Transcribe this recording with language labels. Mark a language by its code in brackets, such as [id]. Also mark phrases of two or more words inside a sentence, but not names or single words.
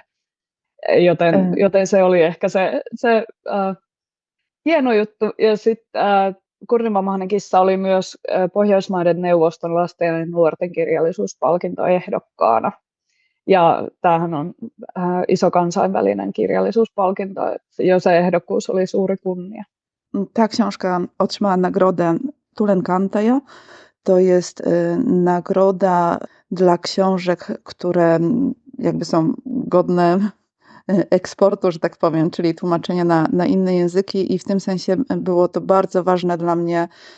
[fi] Joten se oli ehkä se hieno juttu. Ja sitten Kurnivamainen kissa oli myös Pohjoismaiden neuvoston lasten ja nuorten kirjallisuuspalkinto ehdokkaana. Ja tämähän on iso kansainvälinen kirjallisuuspalkinto, jo se ehdokkuus oli suuri kunnia. [pl] Ta książka otrzymała nagrodę Tulenkantaja. To jest nagroda dla książek, które jakby są godne eksportu, że tak powiem, czyli tłumaczenia na inne języki i w tym sensie było to bardzo ważne dla mnie